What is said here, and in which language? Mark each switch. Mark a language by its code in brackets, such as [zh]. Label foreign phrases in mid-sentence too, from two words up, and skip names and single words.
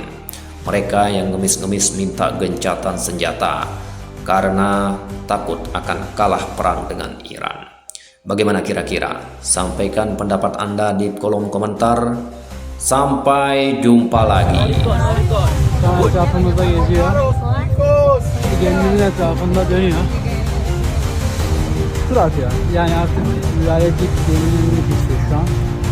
[id] Mereka yang ngemis-ngemis minta gencatan senjata karena takut akan kalah perang dengan Iran. Bagaimana kira-kira? Sampaikan pendapat Anda di kolom komentar. Sampai jumpa lagi. [tr] Etrafımızda geziyor. kendinin etrafında dönüyor. Tur atıyor. Yani artık müdahale edip kendini geçiyor şu an.